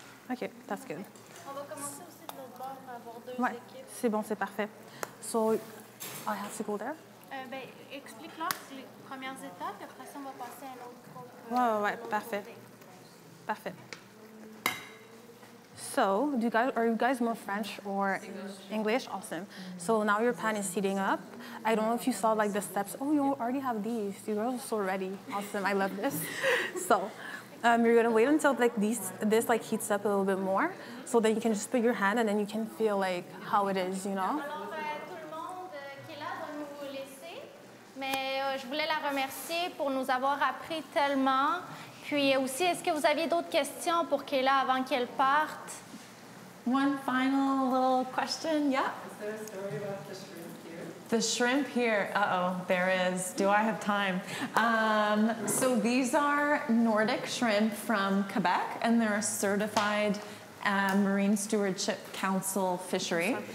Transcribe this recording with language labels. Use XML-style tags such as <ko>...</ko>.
<en>OK, that's good.</en> <fr>On va commencer aussi de l'autre bord pour avoir 2 Ouais, équipes. c'est bon, c'est parfait.</fr> <en>So, I have to go there?</en> <fr>Ben, explique-leur les premières étapes, et après ça, on va passer à l'autre groupe. Ouais, parfait. Parfait.</fr> <en>So, are you guys more French or English? Awesome. So now your pan is heating up. I don't know if you saw like the steps. Oh, you already have these. You girls are so ready. Awesome. I love this. So you're gonna wait until like this like heats up a little bit more, so that you can just put your hand and then you can feel like how it is, you know.</en> <fr>Alors, tout le monde qui est là va nous laisser, mais je voulais la remercier pour nous avoir appris tellement. Puis aussi, est-ce que vous aviez d'autres questions pour Kayla avant qu'elle parte?</fr> <en>One final little question. Yeah? Is there a story about the shrimp here? The shrimp here, there is. Do I have time? So these are Nordic shrimp from Quebec, and they're a certified Marine Stewardship Council fishery.</en>